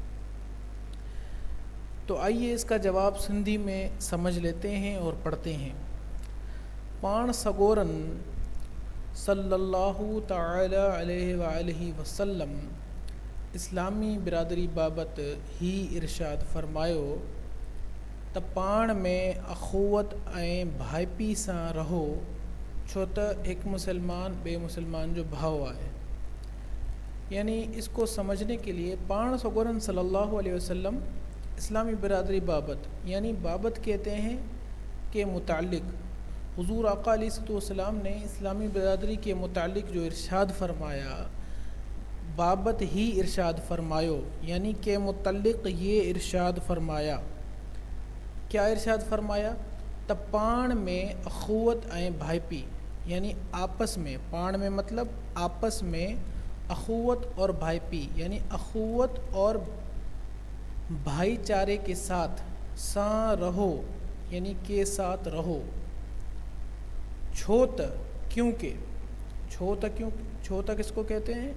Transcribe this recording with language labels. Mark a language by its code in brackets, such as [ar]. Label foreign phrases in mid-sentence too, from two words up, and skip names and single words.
[ur] تو آئیے اس کا جواب سندھی میں سمجھ لیتے ہیں اور پڑھتے ہیں۔ [sd] پان سگورن [ar] صلی اللہ تعالی علیہ وآلہ وسلم [sd] اسلامی برادری بابت ہی ارشاد فرمایو त पाण में अखुवत ऐं भाइपी सां रहो, छो त हिकु मुसलमान ॿिए मुसलमान जो भाउ आहे। [ur] یعنی اس کو سمجھنے کے لیے [sd] پان سگورن [ar] صلی اللہ علیہ وسلم [sd] اسلامی برادری بابت، [ur] یعنی بابت کہتے ہیں کہ متعلق، حضور آقا [ar] علیہ السلام [ur] نے اسلامی برادری کے متعلق جو ارشاد فرمایا، [sd] بابت ہی ارشاد فرمایو، [ur] یعنی کہ متعلق یہ ارشاد فرمایا۔ کیا ارشاد فرمایا؟ [sd] त पाण में अखुवत ऐं भाइपी، [ur] یعنی آپس میں، پان میں مطلب آپس میں، اخوت اور بھائیپی یعنی اخوت اور بھائی چارے کے ساتھ، ساں رہو یعنی کے ساتھ رہو، چھوت کیونکہ، چھوت کس کو کہتے ہیں؟